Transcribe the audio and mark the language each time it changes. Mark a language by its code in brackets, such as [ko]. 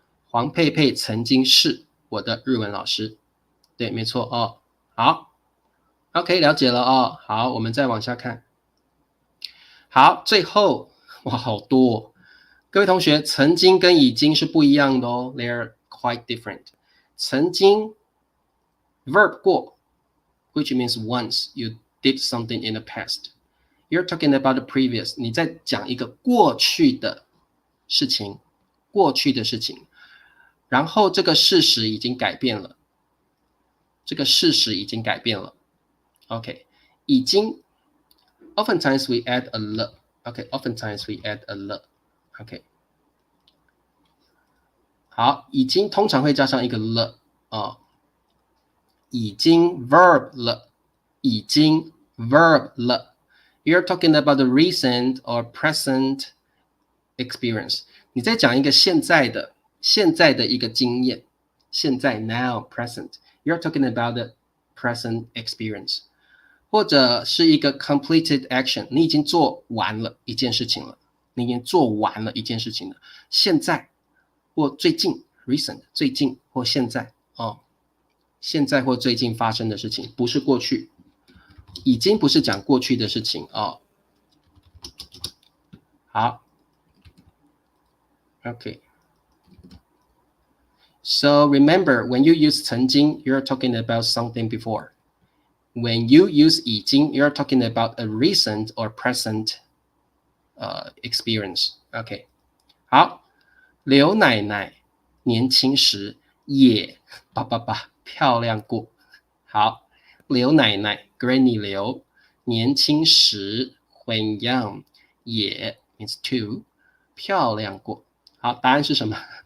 [zh] 黄佩佩曾经是我的日文老师，对，没错哦。好 ，OK， 了解了哦。好，我们再往下看。好，最后哇，好多哦。各位同学，曾经跟已经是不一样的哦 ， [en] they are quite different。曾经 verb 过 ，which means once you did something in the past。 You're talking about the previous， [zh] 你在讲一个过去的事情，过去的事情，然后这个事实已经改变了，这个事实已经改变了。 OK， 已经 ， [en] oftentimes we add a le。 [zh] OK，oftentimes we add a le。OK， 好，已经通常会加上一个了啊，已经 verb 了，已经 verb 了。 [en] You're talking about the recent or present experience。 [zh] 你在讲一个现在的一个经验，现在 now present。 [en] You're talking about the present experience， [zh] 或者是一个 [en] completed action， [zh] 你已经做完了一件事情了，你已经做完了一件事情了。现在或最近 recent， 最近或现在哦，现在或最近发生的事情，不是过去。已经不是讲过去的事情哦。好 ，OK。 [en] So remember, when you use 曾经 you're talking about something before. When you use 已经 you're talking about a recent or present experience. [zh] OK， 好，刘奶奶年轻时也漂亮过。好，刘奶奶 Granny 刘年轻时 when young 也 means too 漂亮过。好，答案是什么？